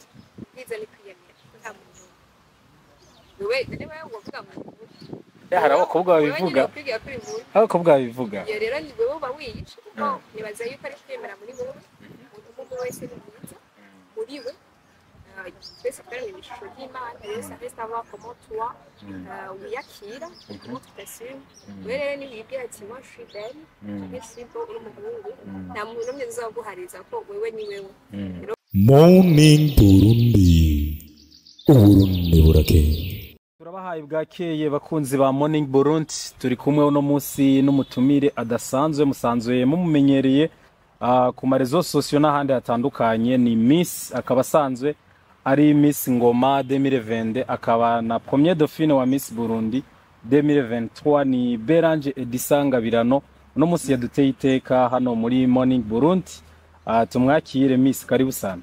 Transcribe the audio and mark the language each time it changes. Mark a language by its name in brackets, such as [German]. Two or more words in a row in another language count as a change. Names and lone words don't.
[Rundi] ubwiza ni kwiyemera nta muntu wewe niba uvuga mu hari abakobwa babivuga abakobwa babivuga iyo rero ni wewe uba wiyica kuko nibaza yuko ari kwiyemera muri wowe umuntu wese ni mwiza muri we twese twari mu ishusho ry'Imana rero [French] ça reste avoir comment toi [Rundi] wiyakira [French] comment tu t'assumes [Rundi] wewe rero nibibwira ati [French] moi je suis belle je suis beau [Rundi] uri umuhungu nta muntu n'umwe uzaguhariza ko wewe ni wewe. Morning Burundi Uburundi burakeye. Turabahaye bwakeye bakunzi ba Morning Burundi turi kumwe uno munsi n'umutumire adasanzwe musanzwe mumumenyereye ku marezo sosiyo n'ahandi hatandukanye ni Miss akaba asanzwe ari Miss Ngoma 2020 akaba na [French] Premier Dauphine [Rundi] wa Miss Burundi 2023 ni Beranje Edisanga Birano uno munsi yaduteye iteka hano muri Morning Burundi tumwakire Miss [Swahili] karibu sana.